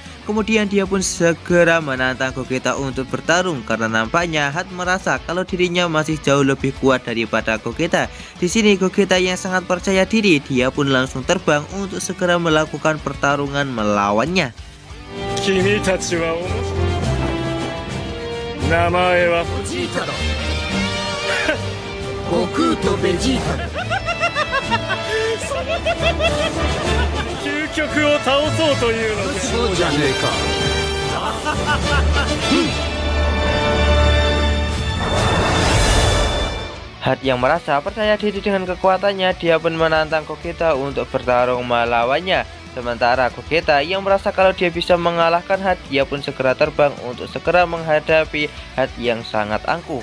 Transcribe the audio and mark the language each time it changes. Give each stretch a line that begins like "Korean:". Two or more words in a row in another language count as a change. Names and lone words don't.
Indonesian: Kemudian dia pun segera menantang Gogeta untuk bertarung karena nampaknya Hat merasa kalau dirinya masih jauh lebih kuat daripada Gogeta. Di sini Gogeta yang sangat percaya diri, dia pun langsung terbang untuk segera melakukan pertarungan melawannya.
Japanese: Goku とベジータ究極を倒そうというのか。そうじゃねえか。
Indonesian: Hat yang merasa percaya diri dengan kekuatannya, dia pun menantang Gogeta untuk bertarung melawannya. Sementara Gogeta yang merasa kalau dia bisa mengalahkan Hat, dia pun segera terbang untuk segera menghadapi Hat yang sangat angkuh.